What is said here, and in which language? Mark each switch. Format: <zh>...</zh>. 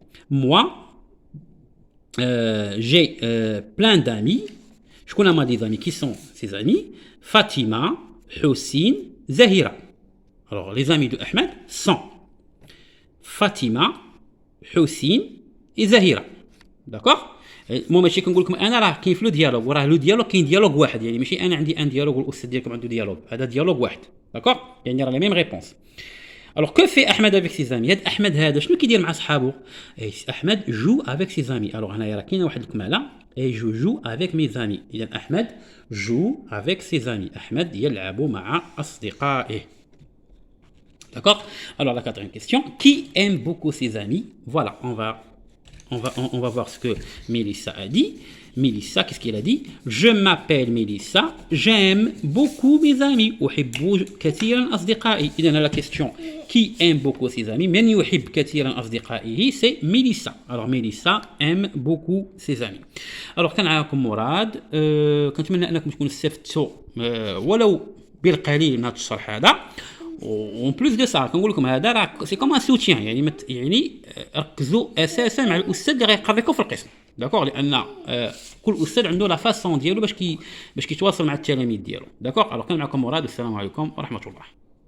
<fr>Moi, j'ai plein d'amis. Je connais des amis. Qui sont ces amis? Fatima, Houssine, Zahira. Alors, les amis de Ahmed sont Fatima, Houssine et Zahira. D'accord?</fr> <ar>مو ماشي كنقول لكم انا راه كاين في لو ديالوج، وراه لو ديالوج كاين ديالوج واحد، يعني ماشي انا عندي ان ديالوج والاستاذ ديالكم عنده ديالوج، هذا ديالوج واحد. داكوغ؟ يعني راه لا ميم ريبونس.</ar> <fr>Alors que fait Ahmed avec ses amis? Ahmed هذا شنو كيدير مع صحابه؟ Ahmed joue avec ses amis. Alors هنايا راه كاينه واحد الكماله et je joue avec mes amis. إذا Ahmed joue avec ses amis.</fr> <ar>Ahmed يلعب مع أصدقائه.</ar> <fr>D'accord? Alors la quatrième question, qui aime beaucoup ses amis? Voilà, on va on va voir ce que Mélissa a dit. Mélissa, qu'est-ce qu'elle a dit? Je m'appelle Mélissa, j'aime beaucoup mes amis.</fr> <ar>أحب كثيرا أصدقائي.</ar> <fr>إذا la question qui aime beaucoup ses amis.</fr> <ar>من يحب كثيرا أصدقائه, c'est Mélissa.</ar> <fr>Alors Mélissa aime beaucoup ses amis.</fr> <ar>Alors كان معاكم مراد. كنتمنى أنكم تكونوا استفدتوا ولو بالقليل من هذا الشرح هذا. اون بلوس دو سا كنقول لكم هذا راه سي كوم ان سوتيان يعني ركزوا اساسا مع الاستاذ اللي غيقري لكم في القسم داكوغ لان كل استاذ عنده لا فاسون ديالو باش كيتواصل مع التلاميذ ديالو داكوغ. الوغ كان معكم مراد والسلام عليكم ورحمه الله.</ar>